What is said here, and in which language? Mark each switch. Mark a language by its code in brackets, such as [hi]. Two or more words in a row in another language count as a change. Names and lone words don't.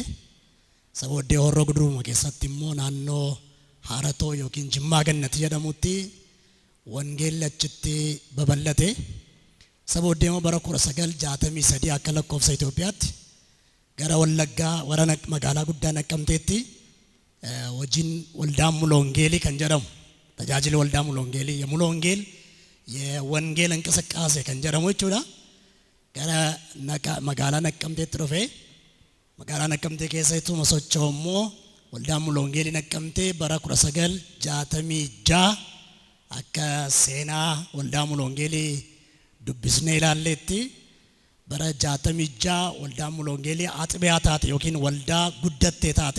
[om] Sabooddee Horroo Guduruu keessatti immoo naannoo Haaratoo yookiin Jimmaa Gannati jedhamutti wangeelli achitti babal'ate. Sabooddee immoo bara 1963 akka lakkoofsa Itoophiyaatti gara Wallaggaa warra magaalaa guddaa Naqqamteetti wajjin waldaa mul'oongeelii kan jedhamu tajaajila waldaa mul'oongeelii [am] የሙሉወንጌል የወንጌል እንቅስቃሴ [om] kan jedhamu jechuudha. Gara magaalaa Naqqamteetti dhufe magaalaa Naqqamtee keessatti socho'u immoo waldaa mul'oongeelii Naqqamtee bara 1966 akka seenaa waldaa mul'oongeelii dubbisnee ilaalleetti bara 66 waldaa mul'oongeelii Aaxibiyaa taate yookiin waldaa guddattee taate.